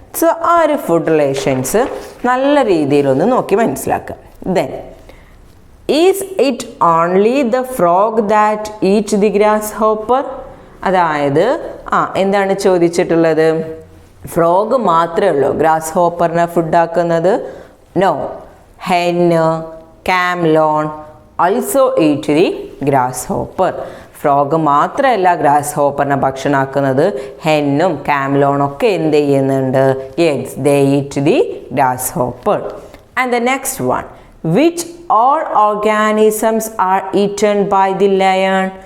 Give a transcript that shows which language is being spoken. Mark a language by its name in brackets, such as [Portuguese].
[Malayalam] So ആ ഒരു food relations നല്ല രീതിയിലൊന്ന് നോക്കി മനസ്സിലാക്കുക. [English] Then is it only the frog that eat the grasshopper? [Malayalam] അതായത് എന്താണ് ചോദിച്ചിട്ടുള്ളത്? ഫ്രോഗ് മാത്രമേ ഉള്ളൂ grass ഹോപ്പറിനെ ഫുഡാക്കുന്നത്? [English] No, hen, chameleon also eat the grasshopper. [Malayalam] Frog മാത്രമല്ല ഗ്രാസ് ഹോപ്പറിനെ ഭക്ഷണമാക്കുന്നത്, ഹെന്നും ക്യാംലോണും ഒക്കെ എന്ത് ചെയ്യുന്നുണ്ട്? [English] Yes, they eat the grasshopper. And the next one, which all organisms are eaten by the lion?